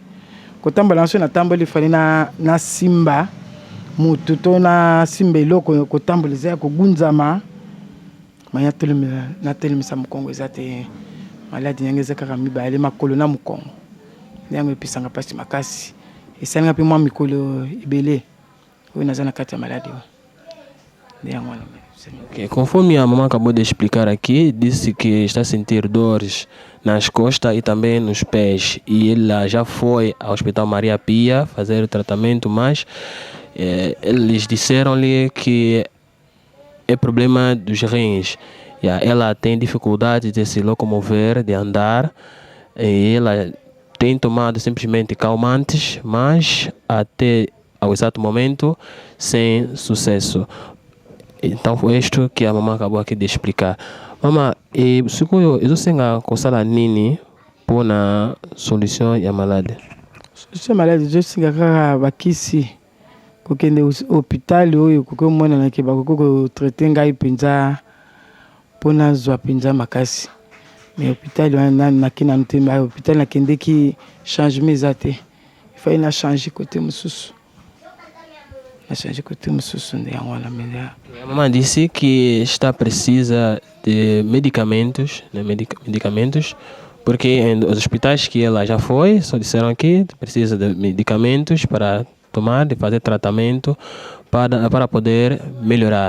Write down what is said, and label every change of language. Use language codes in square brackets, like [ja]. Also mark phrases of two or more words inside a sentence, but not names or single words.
[ln] Kotambola nso natamboli fali na simba mutu to na simba eloko kotambola eza ya kogunzama. Maya natelemisa mu Congo eza te maladi yango eza kaka mibale makolo na mu Congo. Yango episanga mpasi makasi. Esalinga mpe mwa mikolo ebele oyo naza na kati ya maladi oyo. Okay. [pt] Conforme a mamãe acabou de explicar aqui, disse que está a sentir dores nas costas e também nos pés. E ela já foi ao Hospital Maria Pia fazer o tratamento, mas eles disseram-lhe que é problema dos rins. Ela tem dificuldade de se locomover, de andar. E ela tem tomado simplesmente calmantes, mas até ao exato momento sem sucesso. Então foi isto que a mamãe acabou aqui de explicar. [ln] Mama, siku ezosenga kosala nini pona solution ya malade? Solution ya malade ezosenga kaka bakisi kokende hôpital oyo kokomona ke bakoki kotraite ngai mpenza mpona zwa mpenza makasi. Me hôpital wana nakenda te mba hôpital nakendeki changement eza te. Ifai na [fr] changer côté [ln] mosusu. [pt] A mamãe disse que está precisa de medicamentos, porque nos hospitais que ela já foi, só disseram que precisa de medicamentos para tomar, de fazer tratamento para poder melhorar.